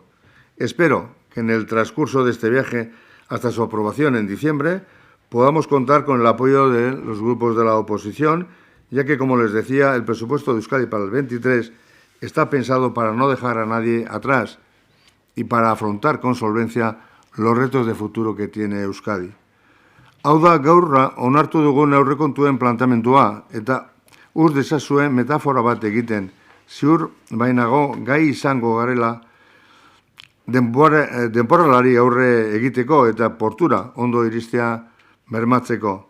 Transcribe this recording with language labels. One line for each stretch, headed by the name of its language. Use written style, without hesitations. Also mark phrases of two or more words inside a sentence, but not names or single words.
Spanish: Espero que en el transcurso de este viaje hasta su aprobación en diciembre podamos contar con el apoyo de los grupos de la oposición, ya que, como les decía, el presupuesto de Euskadi para el 23 está pensado para no dejar a nadie atrás y para afrontar con solvencia los retos de futuro que tiene Euskadi.
Basque: Hau da gaur onartu dugun aurrekontuen planteamendua eta ur dezazuen metafora bat egiten, ziur bainago gai izango garela denboralari aurre egiteko eta portura ondo iristea bermatzeko.